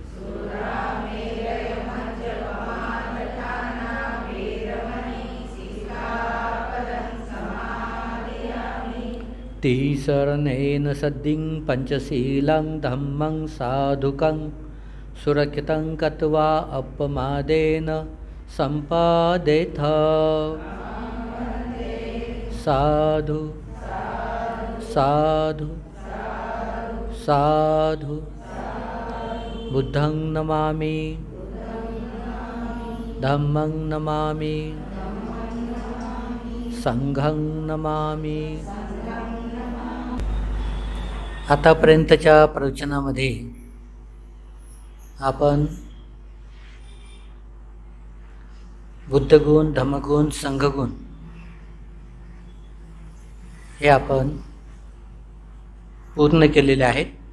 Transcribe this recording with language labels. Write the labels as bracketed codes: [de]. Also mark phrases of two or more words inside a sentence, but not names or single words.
[pi] तिसरणेन सद्दिं पंचशीलं धम्मं साधुकं सुरक्षितं कृत्वा अपमादेन सम्पादेथ। साधु साधु साधु। बुद्धं नमामि। धम्मं नमामि। संघं नमामि। [mr] आतापर्यंतच्या प्रवचनामध्ये आपण बुद्धगुण, धम्मगुण, संघगुण हे आपण पूर्ण केलेले आहेत